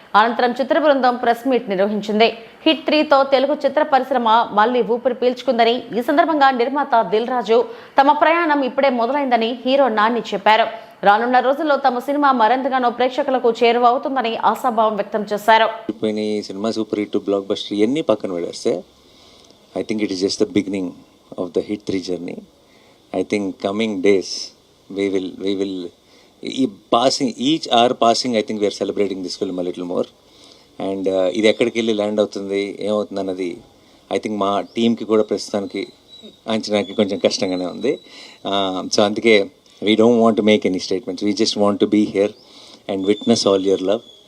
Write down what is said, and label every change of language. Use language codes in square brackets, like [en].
[te] అనంతరం చిత్ర బృందం press meet నిర్వహించింది. హిట్ 3తో తెలుగు చిత్ర పరిశ్రమ మళ్లీ ఊపిరి పీల్చుకుందని, ఈ సందర్భంగా నిర్మాత దిల్ రాజు తమ ప్రయాణం ఇప్పుడే మొదలైందని హీరో నాని చెప్పారు. రానున్న రోజుల్లో తమ సినిమా మరింతగానో ప్రేక్షకులకు చేరువవుతుందని ఆశాభావం వ్యక్తం చేశారు. Cinema super hit block buster ఎన్ని పక్కన పెడేస్తే [en] I think it is just the beginning of the Hit 3 journey. I think coming days we will passing each hour passing, I think we are celebrating this film a little more. [te] And ఇది ఎక్కడికి వెళ్ళి land అవుతుంది ఏమవుతుంది అన్నది I think మా టీంకి కూడా ప్రస్తుతానికి అంచనాకి కొంచెం కష్టంగానే ఉంది. [en] So అందుకే we don't want to make any statements, we just want to be here and witness all your love.